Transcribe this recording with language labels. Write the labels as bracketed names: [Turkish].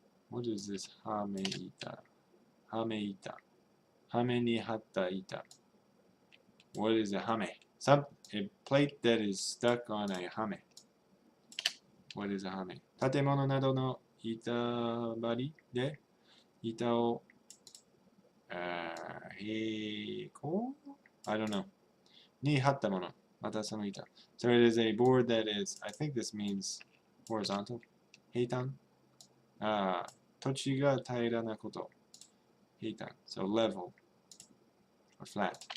[English] What is this hame-ita? Hame-ita. [Japanese] Hame ni hatta ita. [English] What is a hame? A plate that is stuck on a hame. What is a hame? [Japanese] 建物などの板張りで板を平行 [English] I don't know. [Japanese] に張ったもの。またその板。 [English] So it is a board that is, I think this means horizontal. [Japanese] 平坦。土地が平らなこと。平坦。 [English] So level or flat.